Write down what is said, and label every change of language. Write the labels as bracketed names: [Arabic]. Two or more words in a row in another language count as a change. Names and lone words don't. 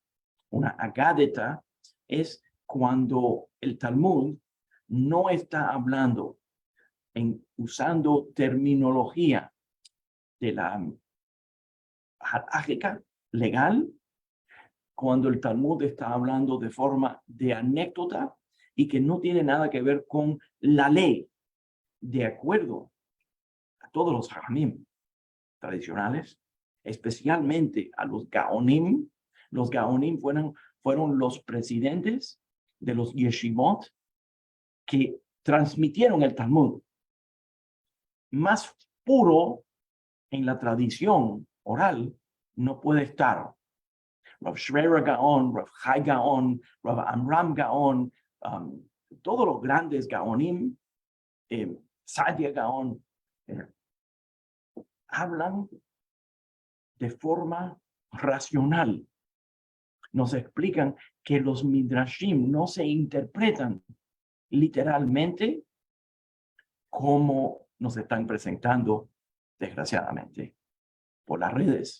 [Spanish] Una agadeta es cuando el Talmud no está hablando usando terminología de la halakha legal, cuando el Talmud está hablando de forma de anécdota y que no tiene nada que ver con la ley, de acuerdo a todos los hajamim tradicionales, especialmente a los gaonim. Los gaonim fueron los presidentes de los yeshivot que transmitieron el Talmud. Más puro en la tradición oral no puede estar. Rav Shreira Gaon, Rav Chai Gaon, Rav Amram Gaon, todos los grandes Gaonim, Sadia Gaon, hablan de forma racional. Nos explican que los midrashim no se interpretan literalmente como nos están presentando, desgraciadamente, por las redes.